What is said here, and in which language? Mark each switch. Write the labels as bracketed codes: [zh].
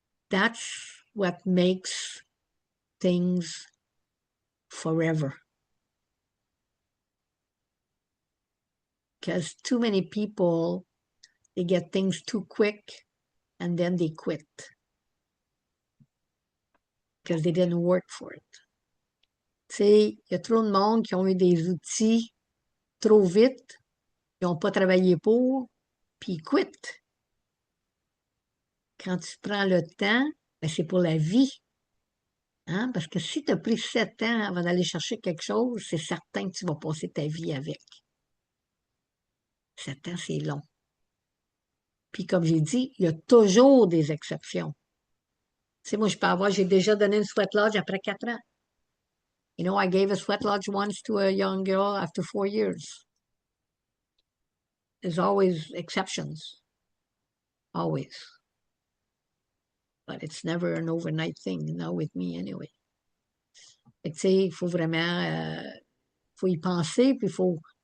[en] That's what makes things forever. Because too many people, they get things too quick and then they quit because they didn't work for it. [fr] Tu sais, il y a trop de monde qui ont eu des outils trop vite, ils n'ont pas travaillé pour, puis ils quittent. Quand tu prends le temps, ben c'est pour la vie. Hein? Parce que si tu as pris 7 ans avant d'aller chercher quelque chose, c'est certain que tu vas passer ta vie avec. 7 ans, c'est long. Puis comme j'ai dit, il y a toujours des exceptions. Tu sais, moi, j'ai déjà donné une sweat lodge après 4 ans. [en] I gave a sweat lodge once to a young girl after 4 years. There's always exceptions. Always. But it's never an overnight thing, not with me anyway. [fr] Tu sais, il faut vraiment faut y penser, puis il faut.